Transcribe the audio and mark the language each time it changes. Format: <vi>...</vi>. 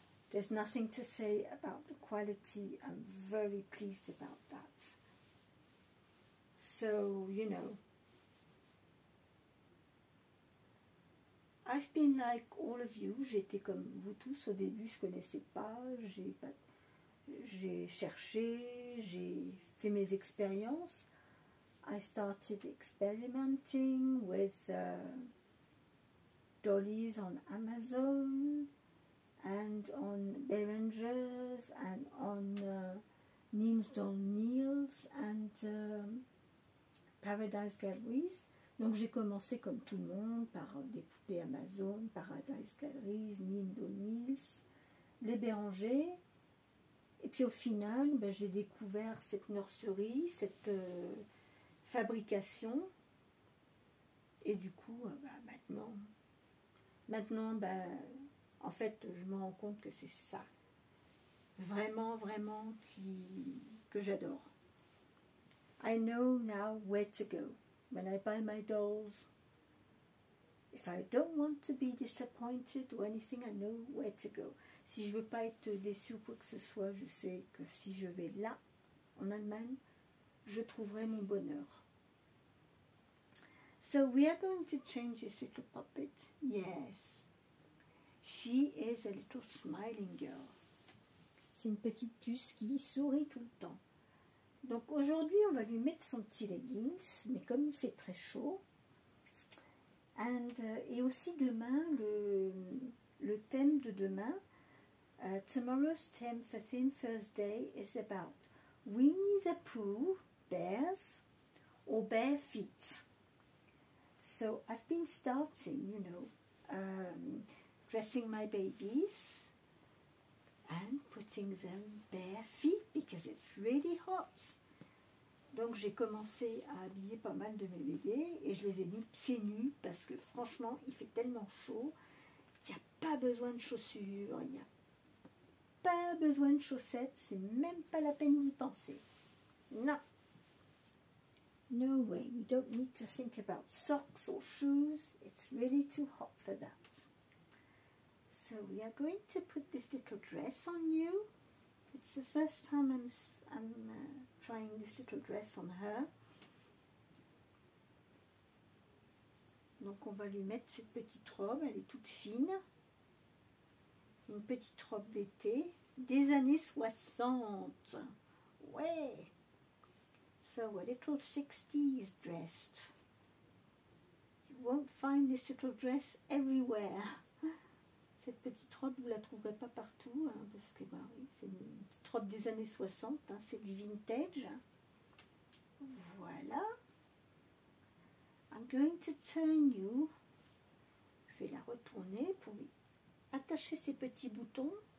<en>There's nothing to say about the quality. I'm very pleased about that. So, you know, I've been like all of you.</en> <fr>J'étais comme vous tous au début, je connaissais pas, j'ai cherché, j'ai fait mes expériences.</fr> <en>I started experimenting with dollies on Amazon and on Behringers and on Nils Don Niels and Paradise Galleries.</en> <fr>Donc j'ai commencé comme tout le monde par des poupées Amazon, Paradise Galleries, Nils Don Niels, les Behringers. Et puis au final, ben, j'ai découvert cette nurserie, cette fabrication. Et du coup, ben, maintenant ben, en fait, je me rends compte que c'est ça. Vraiment, vraiment que j'adore.</fr> <en>I know now where to go. When I buy my dolls, if I don't want to be disappointed or anything, I know where to go.</en> <fr>Si je veux pas être déçue ou quoi que ce soit, je sais que si je vais là, en Allemagne, je trouverai mon bonheur.</fr> <en>So we are going to change this little puppet. Yes. She is a little smiling girl.</en> <fr>C'est une petite puce qui sourit tout le temps. Donc aujourd'hui, on va lui mettre son petit leggings, mais comme il fait très chaud, et aussi demain, le thème de demain,</fr> <en>tomorrow's theme for Theme Thursday is about Winnie the Pooh, bears, or bare feet. So I've been starting, you know, dressing my babies and putting them bare feet because it's really hot.</en> <fr>Donc j'ai commencé à habiller pas mal de mes bébés et je les ai mis pieds nus parce que franchement il fait tellement chaud, il n'y a pas besoin de chaussures, il n'y a pas besoin de chaussettes, c'est même pas la peine d'y penser. Non.</fr> <en>No way, we don't need to think about socks or shoes, it's really too hot for that. So we are going to put this little dress on you. It's the first time I'm trying this little dress on her.</en> <fr>Donc on va lui mettre cette petite robe, elle est toute fine. Une petite robe d'été des années 60.</fr> <en>Ouais. So a little 60s dress. You won't find this little dress everywhere.</en> <fr>Cette petite robe, vous ne la trouverez pas partout, hein, parce que bah, oui, c'est une petite robe des années 60, hein, c'est du vintage. Voilà.</fr> <en>I'm going to turn you.</en> <fr>Je vais la retourner pour lui attacher ses petits boutons.</fr>